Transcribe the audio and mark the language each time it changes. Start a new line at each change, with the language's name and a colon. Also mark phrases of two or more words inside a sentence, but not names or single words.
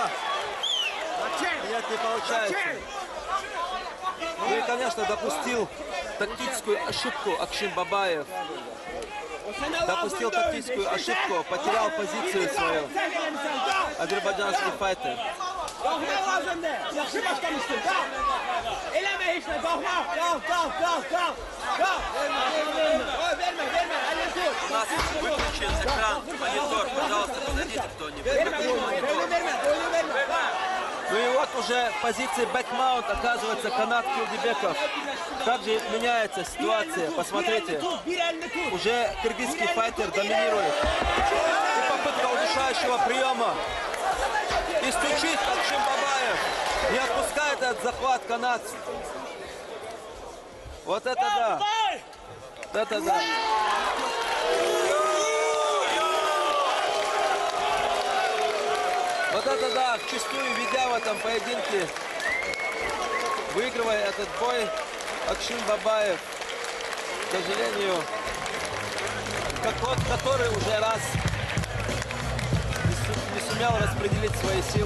Russian: Нет, не получается. Ну и, конечно, допустил тактическую ошибку Акшин Бабаев. Допустил тактическую ошибку, потерял позицию свою азербайджанский файтер.
Azerbaijani: Qalxmaq lazımdır. Yaxşı başlamışdın. Qalx. Eləmə heç nə. Qalxmaq. Qalx. Vermə. Əlini tut.
Russian: У нас выключен экран, монитор. Пожалуйста, подойдите кто-нибудь.
Azerbaijani: Vermə.
Russian: Ну и вот уже в позиции бэкмаунт оказывается канат Килдибеков. Также меняется ситуация. Посмотрите.
Azerbaijani: Bir əlini tut.
Russian: Уже кыргызский файтер доминирует. И попытка удушающего приема. И стучит Акшим Бабаев. Не отпускает этот захват канат. Вот это да. Вот это да. Вот это да, вчистую ведя в этом поединке, выигрывая этот бой, Акшим Бабаев, к сожалению, который уже раз не сумел распределить свои силы.